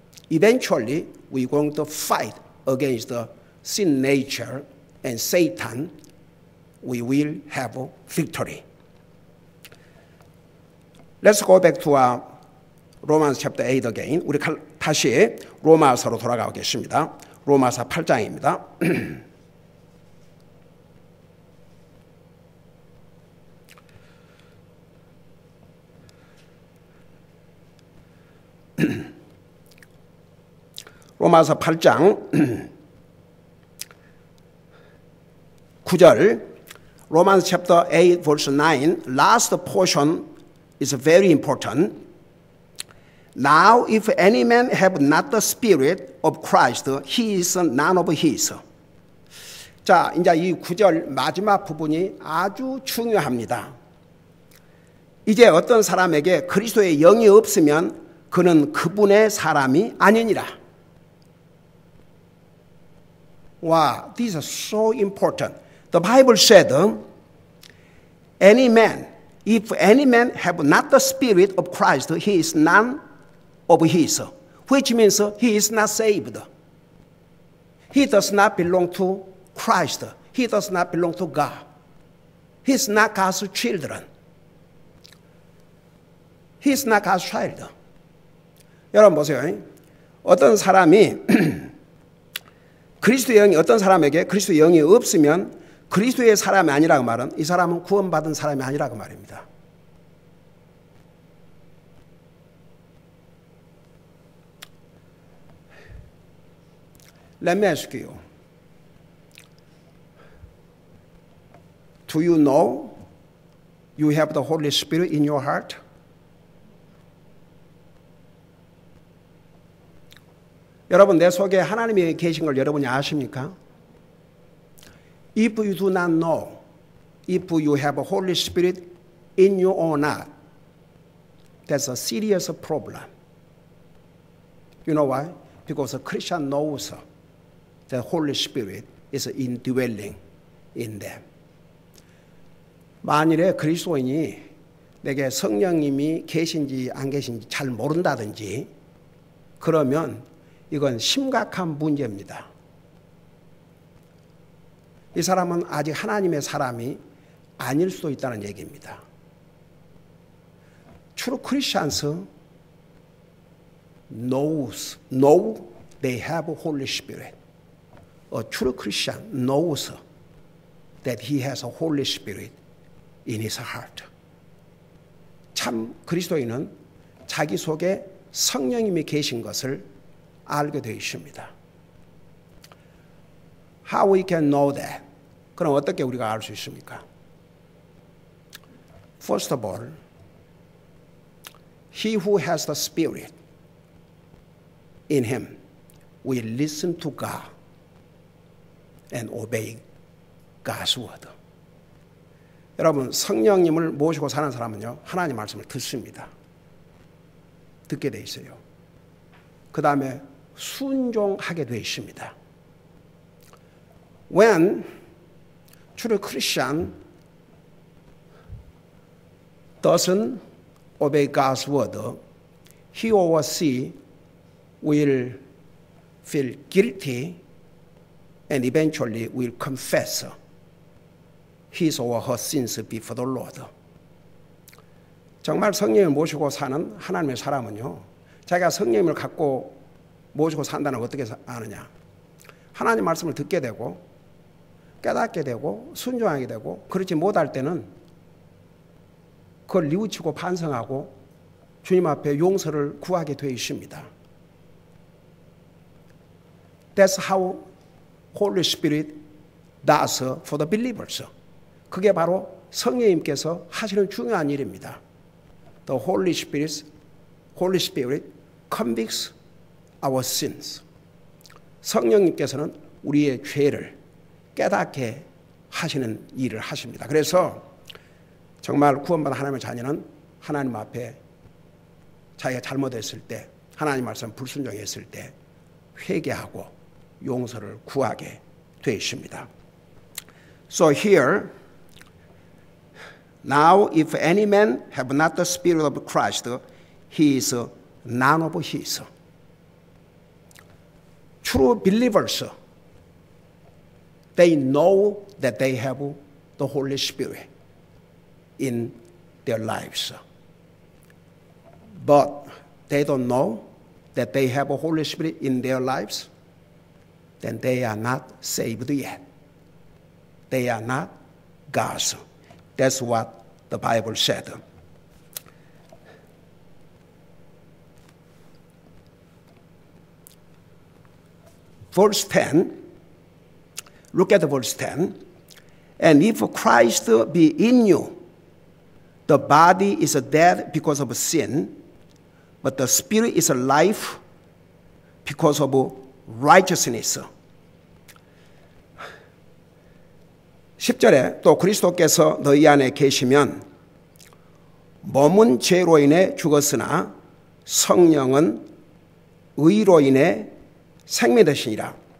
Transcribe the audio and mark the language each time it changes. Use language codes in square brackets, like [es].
[en] Eventually, we're going to fight against the sin nature and Satan. We will have victory. Let's go back to Romans chapter 8 again. [ko] 우리 다시 로마서로 돌아가겠습니다. 로마서 8장입니다. 로마서 8장 9절, [en] Romans chapter 8 verse 9, last portion is very important. Now if any man have not the spirit of Christ, he is none of his. [ko] 자, 이제 이 9절 마지막 부분이 아주 중요합니다. 이제 어떤 사람에게 그리스도의 영이 없으면 그는 그분의 사람이 아니니라. [en] Wow, this is so important. The Bible said, any man, if any man have not the spirit of Christ, he is none of his, which means he is not saved. He does not belong to Christ. He does not belong to God. He is not God's children. He is not God's child. [ko] 여러분 보세요. 어떤 사람이 그리스도의 영이 어떤 사람에게 그리스도의 영이 없으면 그리스도의 사람이 아니라고 말은 이 사람은 구원받은 사람이 아니라고 말입니다. [en] Let me ask you. Do you know you have the Holy Spirit in your heart? [ko] 여러분, 내 속에 하나님이 계신 걸 여러분이 아십니까? [en] If you do not know, if you have a Holy Spirit in you or not, that's a serious problem. You know why? Because a Christian knows the Holy Spirit is indwelling in them. [ko] 만일에 그리스도인이 내게 성령님이 계신지 안 계신지 잘 모른다든지 그러면 이건 심각한 문제입니다. 이 사람은 아직 하나님의 사람이 아닐 수도 있다는 얘기입니다. [en] True Christians know they have Holy Spirit. A true Christian knows that he has a Holy Spirit in his heart. [ko] 참 그리스도인은 자기 속에 성령님이 계신 것을 알게 되어 있습니다. [en] How we can know that? [ko] 그럼 어떻게 우리가 알 수 있습니까? [en] First of all, he who has the Spirit in him will listen to God and obey God's word. [ko] 여러분, 성령님을 모시고 사는 사람은요, 하나님 말씀을 듣습니다. 듣게 돼 있어요. 그 다음에 순종하게 되어 있습니다. [en] When true Christian doesn't obey God's word, he or she will feel guilty and eventually will confess his or her sins before the Lord. [ko] 정말 성령을 모시고 사는 하나님의 사람은요, 자기가 성령을 갖고 모시고 산다는 걸 어떻게 아느냐? 하나님 말씀을 듣게 되고 깨닫게 되고 순종하게 되고, 그렇지 못할 때는 그걸 뉘우치고 반성하고 주님 앞에 용서를 구하게 되어 있습니다. [en] That's how Holy Spirit does for the believers. [ko] 그게 바로 성령님께서 하시는 중요한 일입니다. [en] The Holy Spirit convicts our sins. [ko] 성령님께서는 우리의 죄를 깨닫게 하시는 일을 하십니다. 그래서 정말 구원받은 하나님의 자녀는 하나님 앞에 자기가 잘못했을 때, 하나님 말씀 불순종했을 때 회개하고 용서를 구하게 되어 있습니다. [en] So here, now if any man have not the Spirit of Christ, he is none of his. True believers, they know that they have the Holy Spirit in their lives. But they don't know that they have a Holy Spirit in their lives, then they are not saved yet. They are not God's. That's what the Bible said. Verse 10, look at verse 10. And if Christ be in you, the body is dead because of sin, but the spirit is alive because of righteousness. [ko] 10절에 또 그리스도께서 너희 안에 계시면 몸은 죄로 인해 죽었으나 성령은 의로 인해 생명 되시니라.